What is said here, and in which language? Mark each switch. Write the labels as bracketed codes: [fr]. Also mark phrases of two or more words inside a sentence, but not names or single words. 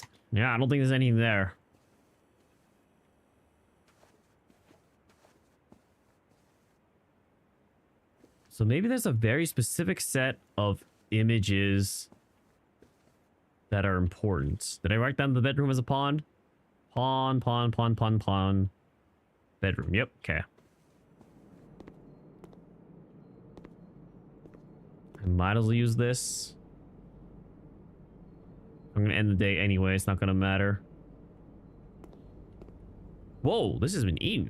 [en] Yeah, I don't think there's anything there. So maybe there's a very specific set of images that are important. Did I write down the bedroom as a pawn? Pawn, pawn, pawn, pawn, pawn. Bedroom. Yep. Okay. I might as well use this. I'm gonna end the day anyway. It's not gonna matter. Whoa, this has been eaten.